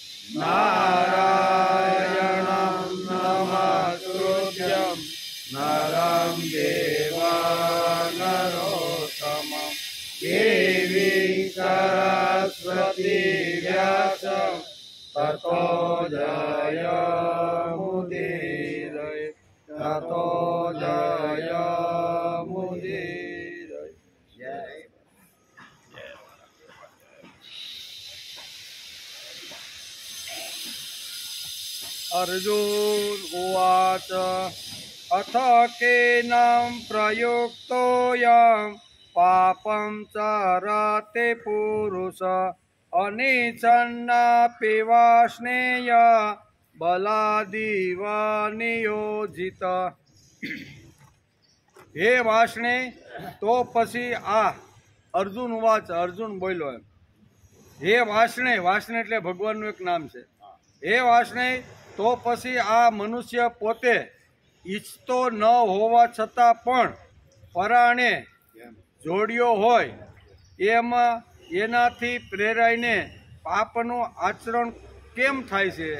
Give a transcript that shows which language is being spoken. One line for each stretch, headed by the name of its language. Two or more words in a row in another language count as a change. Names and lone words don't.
Sanskrit: નારાયણં નમસ્કૃત્યં નરં ચૈવ નરોત્તમં દેવીં સરસ્વતી વ્યાસં તતો જયમુદીરયે તતો જયમુદીરયે. જય अर्जुन उवाच अथ केनं प्रयुक्तोऽयं पापं चरते पुरुष अनिच्छन्नापि वाष्णेय बलादिव नियोजित. हे वाष्णे
Gujarati: તો પછી આ
Sanskrit: अर्जुन उवाच
Gujarati: અર્જુન બોલો એમ.
Sanskrit: हे वाष्णे वाष्णे
Gujarati: એટલે ભગવાનનું એક નામ છે.
Sanskrit: हे वाष्णे
Gujarati: તો પછી આ મનુષ્ય પોતે ઈચ્છતો ન હોવા છતાં પણ પરાણે જોડ્યો હોય એમાં એનાથી પ્રેરાઈને પાપનું આચરણ કેમ થાય છે?